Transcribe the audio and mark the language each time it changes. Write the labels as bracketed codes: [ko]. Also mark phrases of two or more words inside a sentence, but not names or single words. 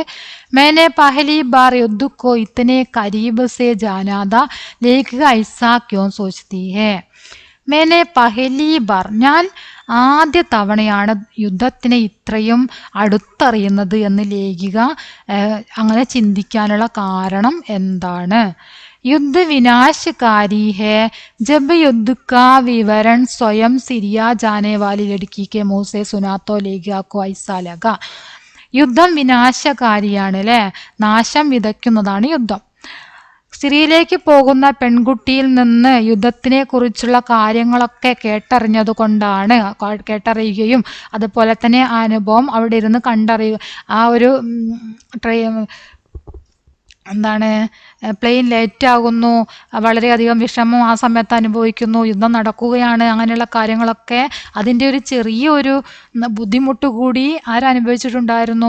[hi] मैंने पहली बार युद्ध को इतने करीब से जाना लेखिका ऐसा क्यों सोचती है. मैंने पहली बार, [ml] ഞാൻ ആദ്യ തവണയാണ് യുദ്ധത്തിനെ ഇത്രയും അടുത്തറിയുന്നത് എന്ന് ലേഖിക അങ്ങനെ ചിന്തിക്കാനുള്ള കാരണം എന്താണ്? [hi] युद्ध विनाशकारी है जब युद्ध का विवरण स्वयं सिरिया जाने वाली लड़की के मुंह से सुना तो लेखिका को ऐसा लगा. [ml] യുദ്ധം വിനാശകാരിയാണ് അല്ലേ, നാശം വിതയ്ക്കുന്നതാണ് യുദ്ധം. സിറിയയിലേക്ക് പോകുന്ന പെൺകുട്ടിയിൽ നിന്ന് യുദ്ധത്തിനെ കുറിച്ചുള്ള കാര്യങ്ങളൊക്കെ കേട്ടറിയുകയും അതുപോലെ തന്നെ ആ അനുഭവം അവിടെ ഇരുന്ന് കണ്ടറിയുക, ആ ഒരു പ്ലെയിൻ ലേറ്റ് ആകുന്നു, വളരെയധികം വിഷമം ആ സമയത്ത് അനുഭവിക്കുന്നു, യുദ്ധം നടക്കുകയാണ്, അങ്ങനെയുള്ള കാര്യങ്ങളൊക്കെ അതിൻ്റെ ഒരു ചെറിയൊരു ബുദ്ധിമുട്ട് കൂടി ആരനുഭവിച്ചിട്ടുണ്ടായിരുന്നു?